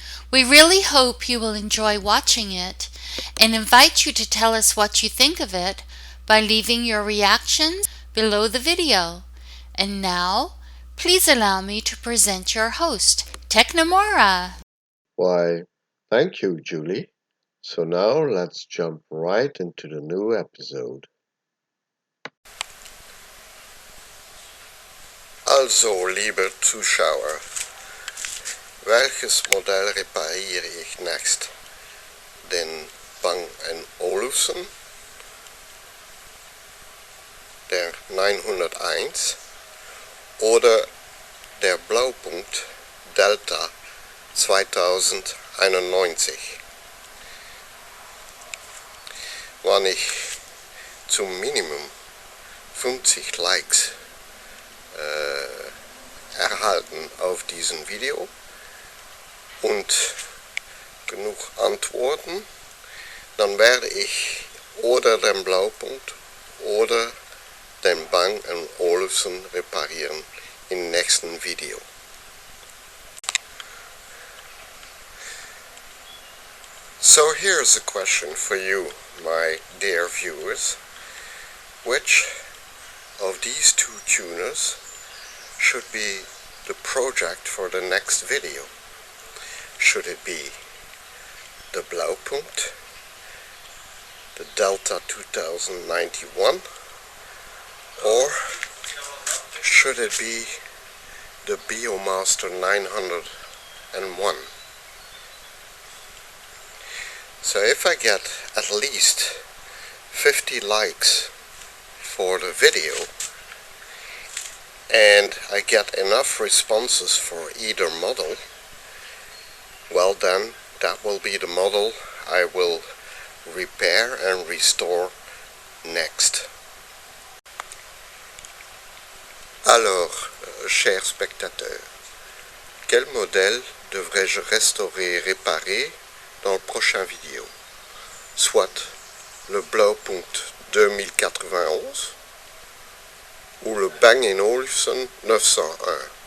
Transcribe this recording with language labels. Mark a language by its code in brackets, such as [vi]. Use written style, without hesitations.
[en] We really hope you will enjoy watching it and invite you to tell us what you think of it by leaving your reactions below the video. And now, please allow me to present your host, Technomora. Why, thank you, Julie. So now let's jump right into the new episode. [de] Also, liebe Zuschauer, welches Modell repariere ich next? Den Bang & Olufsen, der 901 oder der Blaupunkt Delta 2091? Wann ich zum Minimum 50 Likes erhalten auf diesem Video und genug Antworten, dann werde ich oder den Blaupunkt oder den Bang & Olufsen reparieren im nächsten Video. [en] So here's a question for you, my dear viewers. Which of these two tuners should be the project for the next video? Should it be the Blaupunkt, the Delta 2091, or should it be the Biomaster 901? So if I get at least 50 likes for the video and I get enough responses for either model, well then that will be the model I will repair and restore next. [fr] Alors, chers spectateurs, quel modèle devrais-je restaurer et réparer dans le prochain vidéo? Soit le Blaupunkt 2091 ou le Bang & Olufsen 901.